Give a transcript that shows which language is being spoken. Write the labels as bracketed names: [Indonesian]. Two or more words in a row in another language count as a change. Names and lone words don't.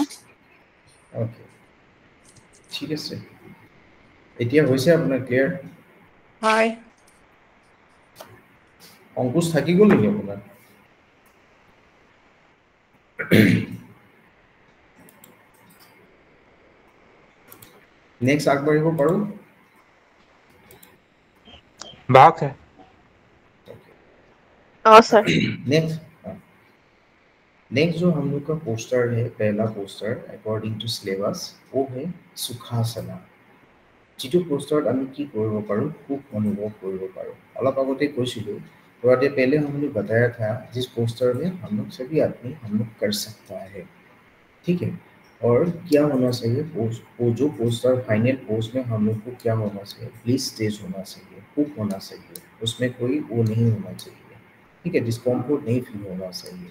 [Assamese] ওকে, ঠিক আছে, এতিয়া হৈছে আপোনাৰ ক্লিয়াৰ? হয়। অংকুশ থাকি গ'ল নেকি আপোনাৰ? নেক্সট আগবাঢ়িব পাৰো? [Hindi] बाहक है सर। नेक्स्ट जो हम लोग का पोस्टर है, पहला पोस्टर [English] according to syllabus, [Hindi] वो है सुखासना। [Assamese] যিটো পোস্টাৰ আমি কি কৰিব পাৰো, খুব অনুভव কৰিব পাৰো। অলপ আগতে কৈছিলো, [Hindi] थोड़ा देर पहले हमने बताया था जिस पोस्टर में हम लोग सभी आदमी हम लोग कर सकता है, ठीक है। और क्या होना चाहिए, वो जो पोस्टर फाइनल पोस्ट में हम लोग को क्या होना चाहिए, [English] bliss stage [Hindi] होना चाहिए, हुक होना चाहिए, उसमें कोई वो नहीं होना चाहिए, ठीक है, डिस्कम्फर्ट नहीं फील होना चाहिए।